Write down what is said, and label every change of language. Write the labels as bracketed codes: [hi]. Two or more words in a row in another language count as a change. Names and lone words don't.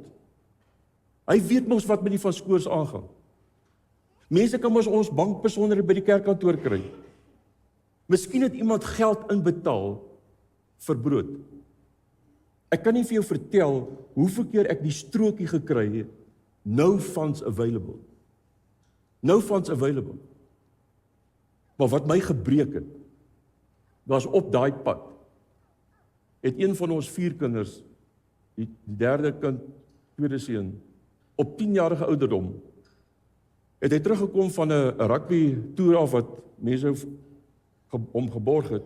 [af] Hy weet mos wat met die van Skoors aangaan. Mense kan mos ons bankbesonderhede by die kerkkantoor kry. Miskien het iemand geld inbetaal vir brood. Ek kan nie vir jou vertel hoeveel keer ek die strokie gekry het, [en] no funds available. No funds available. [af] Maar wat my gebreek het, was op daai pad, het een van ons 4 kinders, die derde kind, tweede seun, op 10-jarige ouderdom, het hy teruggekom van 'n rugby toer af wat mense hom geborg het.